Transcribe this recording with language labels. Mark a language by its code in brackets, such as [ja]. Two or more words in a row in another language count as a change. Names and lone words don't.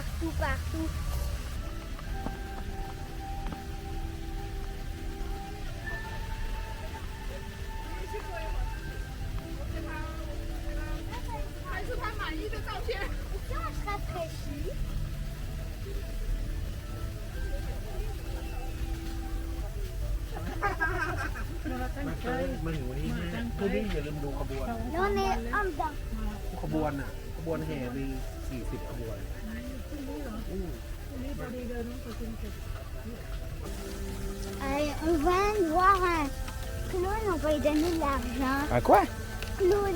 [fr] Ici, on se rafraîchit. Là, on est en dedans. [th] ขบวนอ่ะขบวนแห่มี40ขบวน [fr] On va voir un clown, on va lui donner de l'argent. Un quoi? Clown.